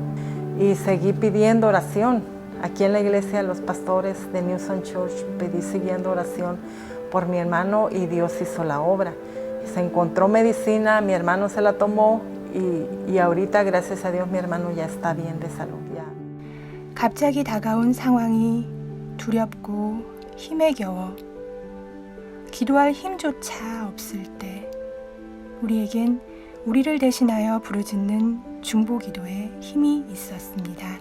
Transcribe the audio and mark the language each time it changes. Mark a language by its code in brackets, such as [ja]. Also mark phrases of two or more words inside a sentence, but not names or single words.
[es] Y seguí pidiendo oración. Aquí en la iglesia, los pastores de New Song Church, pedí siguiendo oración por mi hermano y Dios hizo la obra. Se encontró medicina, mi hermano se la tomó y ahorita, gracias a Dios, mi hermano ya está bien de salud. Ya. [ko] 갑자기 다가온 상황이 두렵고 힘에 겨워 기도할 힘조차 없을 때 우리에겐 우리를 대신하여 부르짖는 중보기도에 힘이 있었습니다.